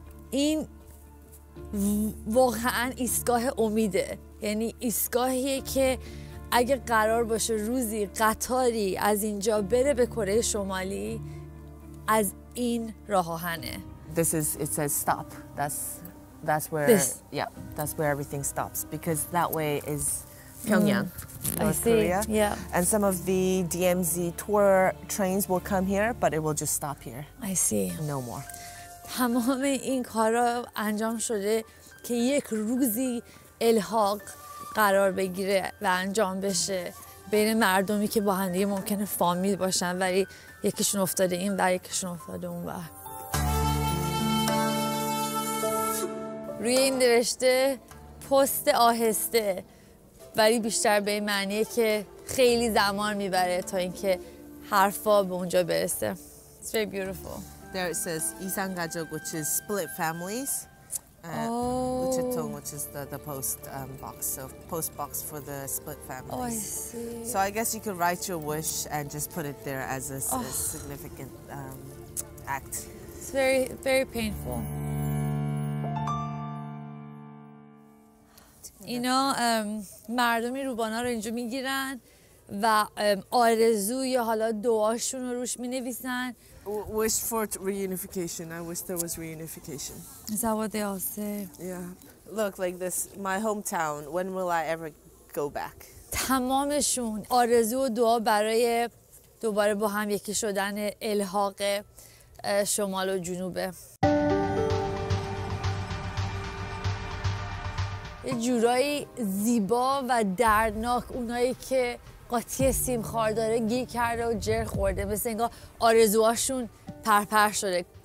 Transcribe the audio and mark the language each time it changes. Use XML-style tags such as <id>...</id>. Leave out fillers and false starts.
<fa>این واقعا ایستگاه امیده. یعنی ایستگاهیه که اگه قرار باشه روزی قطاری از اینجا بره به کره شمالی، از این راه آهنه.</fa> <en>It says stop. That's where that's where everything stops, because that way is Pyongyang, North Korea. Yeah. And some of the DMZ tour trains will come here, but it will just stop here. I see. No more.</en> <fa>تمام این کارا انجام شده که یک روزی الحاق قرار بگیره و انجام بشه بین مردمی که با هم دیگه ممکنه فامیل باشن، ولی یکیشون افتاده این ور، یکیشون افتاده اون ور. روی این نوشته پست آهسته، ولی بیشتر به این معنیه که خیلی زمان میبره تا اینکه حرفا به اونجا برسه.</fa> <en>It's very beautiful. There it says Isan Gajok, which is split families. Uchitong, which is the post box, so post box for the split families. Oh, I see. So I guess you could write your wish and just put it there as a significant act. It's very, very painful.</en> <fa>اینا مردمی روبانا رو اینجا میگیرن و آرزو یا حالا دعاشون رو روش مینویسن.</fa> <en>Wish for reunification. I wish there was reunification. Is that what they all say? Yeah. look like this, my hometown. When will I ever go back?</en> <fa>تمامشون آرزو و دعا برای دوباره با هم یکی شدن الحاق شمال و جنوبه. یه جورایی زیبا و دردناک اونایی که قاطی سیمخوار داره گیر کرده و جر خورده، مثل انگار آرزوهاشون پرپر شده.</fa>